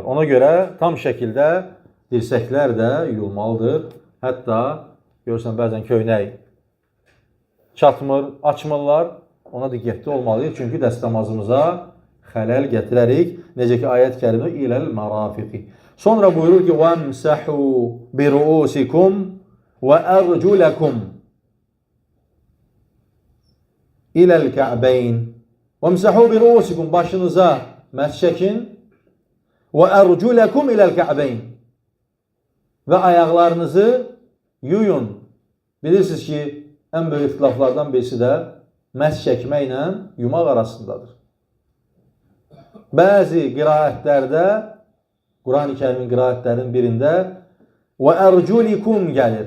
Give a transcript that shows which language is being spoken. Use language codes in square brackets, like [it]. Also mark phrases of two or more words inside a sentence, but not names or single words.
[az] Ona görə tam şəkildə dirsəklər də yuyulmalıdır. Hətta görürsən, bəzən köynək çatmır, açmırlar. Ona diqqətli olmalıyıq. Çünki dəstəmazımıza xələl gətirərik. Necə ki, ayət-i kərimə [ar] إلى المرافق. [az] Sonra buyurur ki, [ar] وَمْسَحُوا بِرُؤُسِكُمْ وَأَرْجُلَكُمْ إِلَى الْكَعْبَيْنِ وَمْسَحُوا بِرُؤُسِكُمْ [az] Başınıza məs çəkin [ar] وَأَرْجُلَكُمْ إِلَى الْكَعْبَيْنِ [az] Və ayaqlarınızı yuyun. Bilirsiniz ki, ən böyük ixtilaflardan birisi də məs çəkməklə yumaq arasındadır. Bəzi qiraətlərdə, Qurani Kərimin qiraətlərinin birində [ar] وأرجلكم [az] gəlir.